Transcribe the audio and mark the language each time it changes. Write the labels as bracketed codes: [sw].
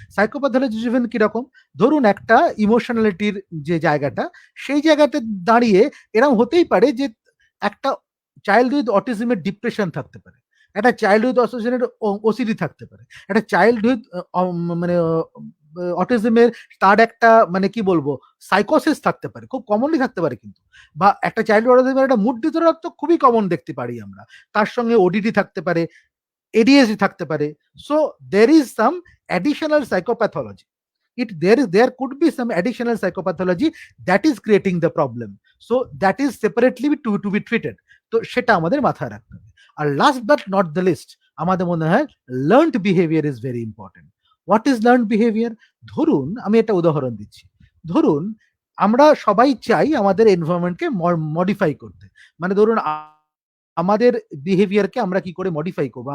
[bn] Psychopathology driven কিরকম? ধরুন একটা ইমোশনালিটির যে জায়গাটা, সেই জায়গাতে দাঁড়িয়ে এরকম হতেই পারে যে একটা চাইল্ডহুড অটিজমের ডিপ্রেশন থাকতে পারে, একটা চাইল্ডহুড অ্যাসোসিয়েটেড ওসিডি থাকতে পারে, একটা চাইল্ডহুড মানে অটিজমের তার একটা মানে কি বলবো, সাইকোসিস থাকতে পারে, খুব কমনলি থাকতে পারে কিন্তু। বা একটা চাইল্ডহুড অটিজমের একটা মুড ডিসঅর্ডার তো খুবই কমন দেখতে পারি আমরা, তার সঙ্গে ওডিডি থাকতে পারে, ADHD থাকতে পারে। [en] So there is some additional psychopathology. There could be some additional psychopathology that is creating the problem. So that is separately to be treated. [bn] তো সেটা আমাদের মাথায় রাখতে হবে। [en] আর last but not the least, [bn] আমাদের মনে হয় [en] Learned behaviour is very important. What is learned behaviour? [bn] ধরুন আমি একটা উদাহরণ দিচ্ছি। ধরুন আমরা সবাই চাই আমাদের এনভায়রনমেন্টকে মডিফাই করতে। মানে ধরুন আমাদের বিহেভিয়ারকে আমরা কি করে মডিফাই করবো।